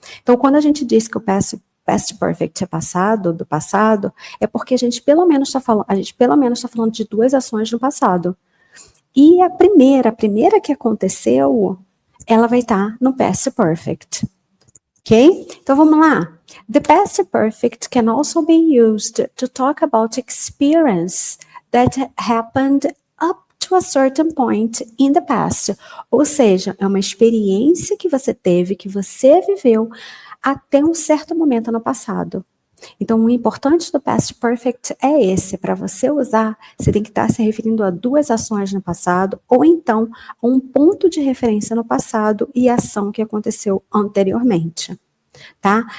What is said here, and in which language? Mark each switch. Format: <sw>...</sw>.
<pt>Então, quando a gente diz que o Past Perfect é passado, do passado, é porque a gente pelo menos está falando de duas ações no passado. E a primeira que aconteceu, ela vai estar no Past Perfect. Ok? Então vamos lá.</pt> <en>The Past Perfect can also be used to talk about experience that happened up to a certain point in the past.</en> <pt>Ou seja, é uma experiência que você teve, que você viveu até um certo momento no passado. Então, o importante do Past Perfect é esse. Para você usar, você tem que estar se referindo a duas ações no passado, ou então a um ponto de referência no passado e a ação que aconteceu anteriormente. Tá?</pt>